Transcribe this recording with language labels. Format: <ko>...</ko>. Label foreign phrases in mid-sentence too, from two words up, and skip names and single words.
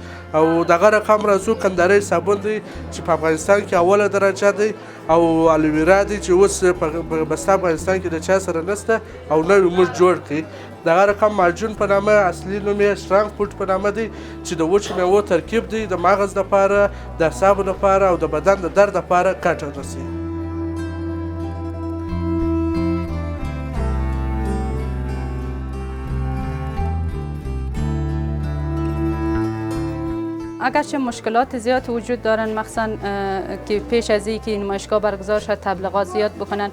<ps>او دغه رقم راځو کندهاري صابون دی چې په افغانستان کې اوله درجه دی او الویرا دی چې اوس په بسته افغانستان کې د چا سره نشته او نوی موږ جوړ کړي. دغه رقم معجون په نامه اصلي نوم یې سټرانګ فوډ په نامه دی چې د وچو میوو ترکیب دی د مغز لپاره د اعصابو لپاره او د بدن د درد لپاره ګټه رسوي.</ps> <fa>اگرچه مشکلات زیاد وجود دارن مخصوصا که پیش از اینکه نمایشگاه برگزار شد تبلیغات زیاد بکنن.</fa>